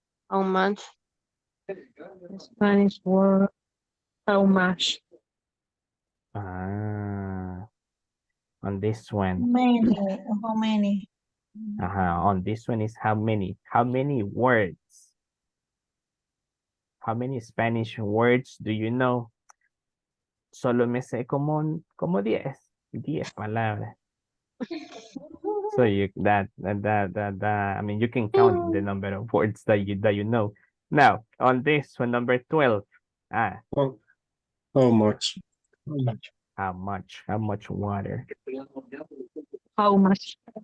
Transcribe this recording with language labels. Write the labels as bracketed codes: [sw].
[en] How much? Spanish word. How much? On this one. Many. How many? On this one is how many? How many words? How many Spanish words do you know? [es] Solo me sé como 10 palabras. [en] So I mean, you can count the number of words that you know. Now, on this one, number 12. How much? How much? How much? How much water? How much?